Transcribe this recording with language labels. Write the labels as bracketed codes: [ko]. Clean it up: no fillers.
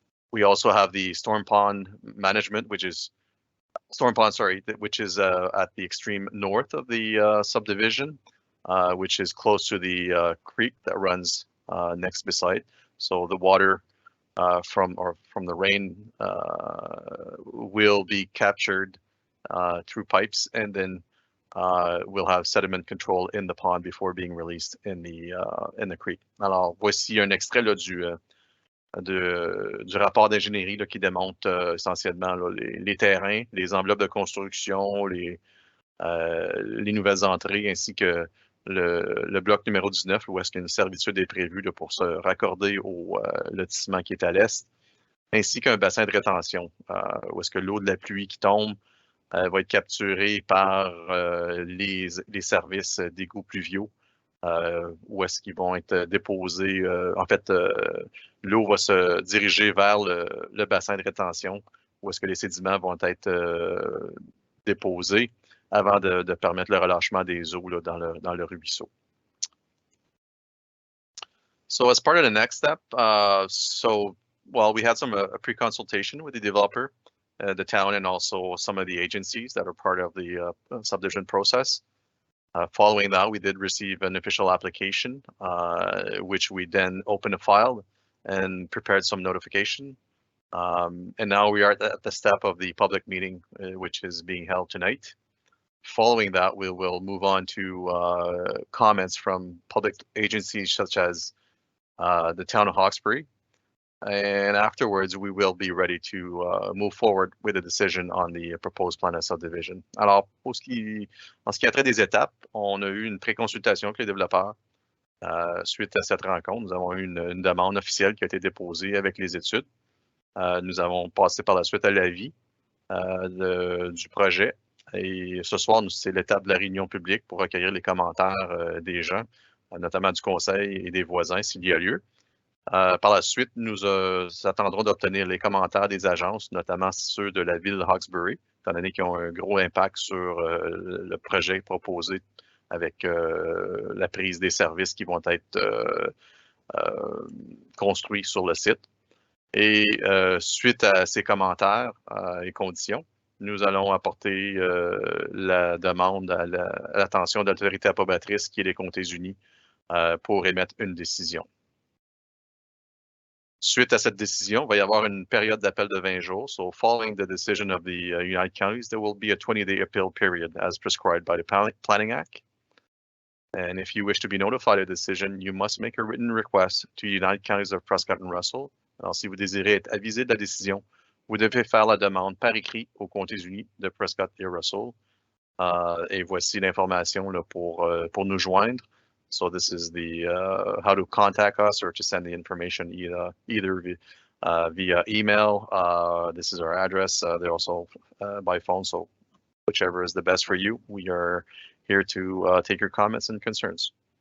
[en] We also have the storm pond management, which is at the extreme north of the subdivision, which is close to the creek that runs next beside. So the water from the rain will be captured through pipes, and then we'll have sediment control in the pond before being released in the creek. [fr] Alors, voici un extrait là, du rapport d'ingénierie qui démontre essentiellement là, les terrains, les enveloppes de construction, les nouvelles entrées, ainsi que le bloc numéro 19, où est-ce qu'une servitude est prévue là, pour se raccorder au lotissement qui est à l'est, ainsi qu'un bassin de rétention, où est-ce que l'eau de la pluie qui tombe va être capturée par les services d'égouts pluviaux, où est-ce qu'ils vont être déposés. En fait, l'eau va se diriger vers le bassin de rétention, où est-ce que les sédiments vont être déposés avant de permettre le relâchement des eaux là, dans le ruisseau. [en] So as part of the next step, we had some pre-consultation with the developer, the town, and also some of the agencies that are part of the subdivision process. Following that, we did receive an official application, which we then opened a file and prepared some notification. And now we are at the step of the public meeting, which is being held tonight. Following that, we will move on to comments from public agencies such as the town of Hawkesbury. And afterwards, we will be ready to move forward with a decision on the proposed plan of subdivision. [fr] Alors, en ce qui a trait des étapes, on a eu une pré-consultation avec les développeurs. Suite à cette rencontre, nous avons eu une demande officielle qui a été déposée avec les études. Nous avons passé par la suite à l'avis du projet. Et ce soir, c'est l'étape de la réunion publique pour recueillir les commentaires des gens, notamment du conseil et des voisins s'il y a lieu. Par la suite, nous attendrons d'obtenir les commentaires des agences, notamment ceux de la ville de Hawkesbury, étant donné qu'ils ont un gros impact sur le projet proposé avec la prise des services qui vont être construits sur le site. Et suite à ces commentaires et conditions, nous allons apporter la demande à l'attention de l'autorité approbatrice qui est les Comtés unis pour émettre une décision. Suite à cette décision, il va y avoir une période d'appel de 20 jours. [en] So following the decision of the United Counties, there will be a 20-day appeal period as prescribed by the Planning Act. And if you wish to be notified of the decision, you must make a written request to United Counties of Prescott and Russell. [fr] Alors, si vous désirez être avisé de la décision, vous devez faire la demande par écrit aux Comtés unis de Prescott et Russell. Et voici l'information pour nous joindre. [en] So this is the how to contact us or to send the information either via email. This is our address. They're also by phone, so whichever is the best for you. We are here to take your comments and concerns.